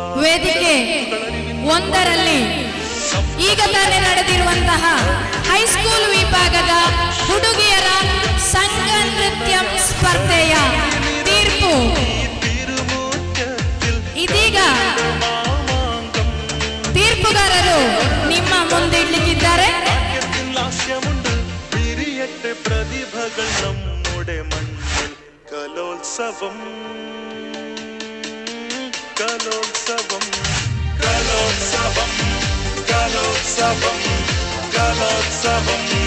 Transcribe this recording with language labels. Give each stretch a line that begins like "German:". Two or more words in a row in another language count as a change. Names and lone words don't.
Kannada: ವೇದಿಕೆ ಒಂದರಲ್ಲಿ ಈಗ ತಾನೇ ನಡೆದಿರುವಂತಹ ಹೈಸ್ಕೂಲ್ ವಿಭಾಗದ ಹುಡುಗಿಯರ ಸಂಘ ನೃತ್ಯ ಸ್ಪರ್ಧೆಯ ತೀರ್ಪು ಇದೀಗ ತೀರ್ಪುಗಾರರು ನಿಮ್ಮ ಮುಂದಿಡ್ಲಿಕ್ಕಿದ್ದಾರೆ.
Malayalam: ലാസ്യമുണ്ട് പിരിയട്ടെ പ്രതിഭകൾ നമ്മുടെ മണ്ണിൽ കലോത്സവം കലോത്സവം കലോത്സവം കലോത്സവം കലോത്സവം